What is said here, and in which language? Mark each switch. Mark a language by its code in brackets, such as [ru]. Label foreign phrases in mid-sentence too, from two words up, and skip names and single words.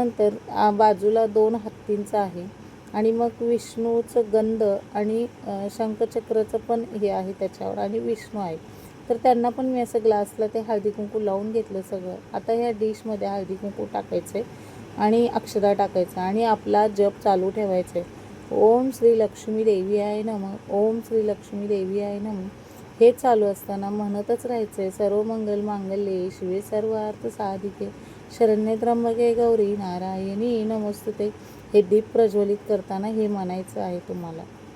[mr] त्यानंतर बाजूला 2 हत्तींचं आहे आणि मग विष्णूचं गंध आणि शंखचक्राचं पण हे आहे त्याच्यावर आणि विष्णू आहे. तर त्यांना पण मी असं ग्लासला ते हळदी कुंकू लावून घेतलं सगळं. आता ह्या डिशमध्ये हळदी कुंकू टाकायचे आणि अक्षता टाकायचा आणि आपला जप चालू ठेवायचा आहे. [sa] ओम श्री लक्ष्मी देवी आहे नमः, ओम श्री लक्ष्मी देवी आहे नमः. [mr] हे चालू असताना म्हणतच राहायचं आहे, [sa] सर्व मंगल मांगल्ये शिवे सर्वार्थ साधिके शरण्ये त्र्यंबके गौरी नारायणी नमोस्तुते. [mr] हे दीप प्रज्वलित करताना हे म्हणायचं आहे तुम्हाला.